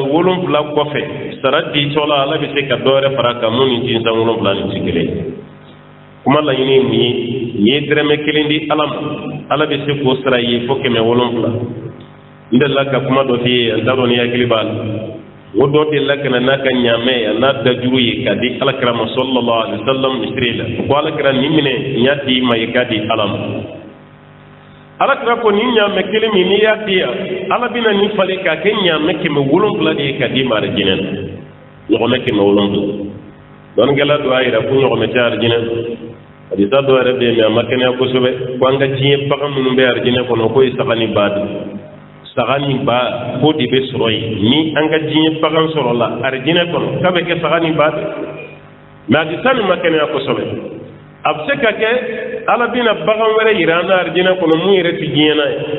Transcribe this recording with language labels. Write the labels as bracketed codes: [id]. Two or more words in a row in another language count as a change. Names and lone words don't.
[bm] 7 kɔfɛ sara ditɔla ala bɛ se ka dɔ wɛrɛ fara kan mun ni tinsan 7 ni ti kelen kuma laɲini ye mun ye n'i ye dɛrɛmɛ 1 di ala ma ala bɛ se k'o sara ye fo 700 n delila ka kuma dɔ f'i ye n t'a dɔn ni hakili b'a la o dɔ delila ka na n'a ka ɲaamɛ a n'a dajuru ye k'a di alakira ma [ar] صلى الله عليه وسلم [bm] misiri la ko alakira nin minɛ n y'a di i ma i k'a di ala ma alakira ko nin ɲaamɛ kelen min n'i y'a di yan ala bɛna nin falen k'a kɛ ɲaamɛ 700 de ye k'a di ma arijinɛ na ɲɔgɔmɛ 700 dɔnnikɛla dɔ y'a yira ko ɲɔgɔmɛ tɛ arijinɛ hadisa dɔ yɛrɛ bɛ yen mɛ a ma kɛnɛya kosɛbɛ ko an ka diɲɛ bagan minnu bɛ arijinɛ kɔnɔ k'o ye saga ni ba de saga ni ba ko de bɛ sɔrɔ yen ni an ka diɲɛ bagan sɔrɔla arijinɛ kɔnɔ k'a bɛ kɛ saga ni ba de mɛ hadisa nin ma kɛnɛya kosɛbɛ a bɛ se ka kɛ ala bɛna bagan wɛrɛ yira an na arijinɛ kɔnɔ mun yɛrɛ tɛ diɲɛ na ye